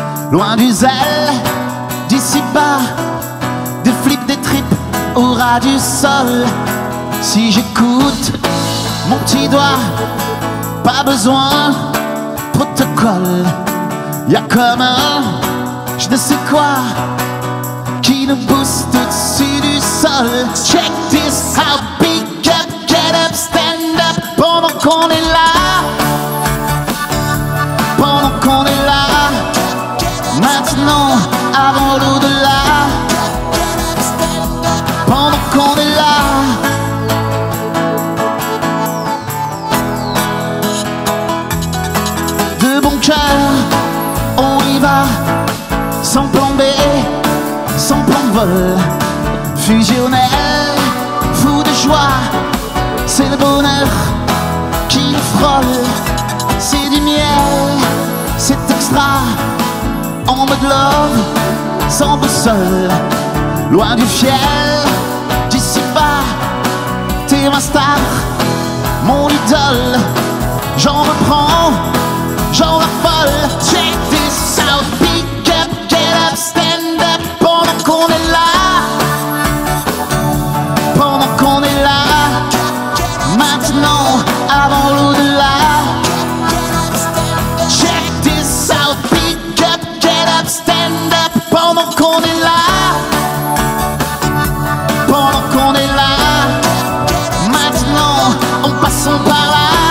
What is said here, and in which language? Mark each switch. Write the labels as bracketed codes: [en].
[fr] Loin du zèle, d'ici bas, des flips, des tripes au ras du sol. Si j'écoute mon petit doigt, pas besoin, protocole. Y'a comme un, je ne sais quoi, qui nous booste au-dessus du sol. [en] Check this out, pick up, get up, stand up. [fr] Pendant qu'on est là, pendant qu'on est là, maintenant, avant l'au-delà. Pendant qu'on est là, de bon cœur, on y va, sans plan B, sans plan de vol. Fusionnel, fou de joie, c'est le bonheur qui nous frôle. C'est du miel, c'est extra, en mode love, sans boussole. Loin du fiel, d'ici bas, t'es ma star, mon idole. J'en reprends, j'en raffole. [en] Check this out, pick up, get up, stand up. [fr] Pendant qu'on est là, pendant qu'on est là, maintenant, avant l'au-delà. [en] Check this out, pick up, get up, stand up. [fr] Pendant qu'on est là, pendant qu'on est là, maintenant, en passant par là.